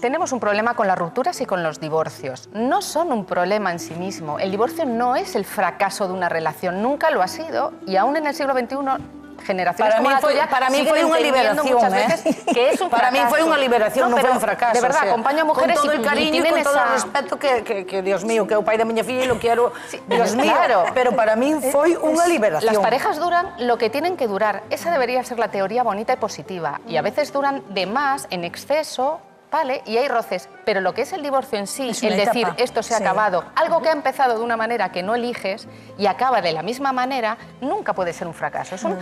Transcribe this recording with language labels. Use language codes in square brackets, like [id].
[es] Tenemos un problema con las rupturas y con los divorcios. No son un problema en sí mismo. El divorcio no es el fracaso de una relación, nunca lo ha sido, y aún en el siglo XXI... generaciones como la tuya, [gl] para mí fue unha liberación, [es] que es un fracaso. [gl] Para mí fue unha liberación, non foi un fracaso. [es] De verdad, acompaño a mujeres con todo el cariño y con todo el respeto que Dios mío, [gl] que é o pai da miña filla [es] e lo quiero, Dios mío, pero para mí [gl] foi unha liberación. [es] Las parejas duran lo que tienen que durar. Esa debería ser la teoría bonita y positiva. Y a veces duran de más, en exceso, ¿vale? Y hay roces, pero lo que es el divorcio en sí, el decir esto se ha acabado, algo que ha empezado de una manera que no eliges y acaba de la misma manera, nunca puede ser un fracaso.